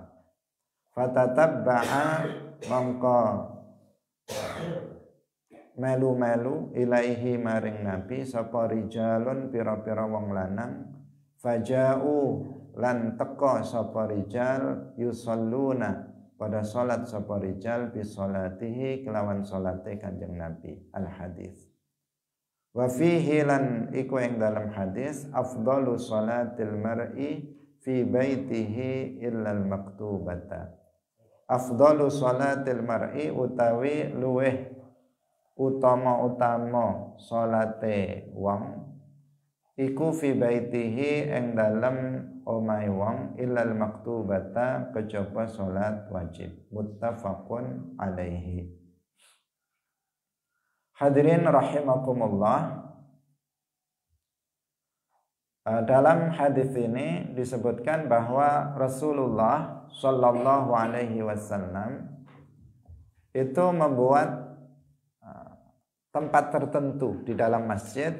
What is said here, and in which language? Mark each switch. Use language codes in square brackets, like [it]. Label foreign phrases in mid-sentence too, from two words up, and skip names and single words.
[jv] Fatatabba'a mongko melu-melu ilaihi maring Nabi sapa rijalun pira-pira wong lanang faja'u lan teka sapa [ar] رجال يصلون [jv] pada salat sapa [ar] رجال بصلاته [jv] kelawan salate Kanjeng Nabi. [ar] الحديث وفيه [jv] lan iku ing dalam hadis [ar] أفضل صلاة المرء في بيته إلا المكتوبة. أفضل صلاة المرء [jv] utawi luweh utama salate wong iku [ar] في بيته [jv] ing dalem omahe wong [ar] إلا المكتوبة [jv] kejaba salat wajib. [ar] متفق عليه. حاضرين رحمكم الله. [id] Dalam hadis ini disebutkan bahwa Rasulullah [ar] صلى الله عليه وسلم [id] itu membuat tempat tertentu di dalam masjid.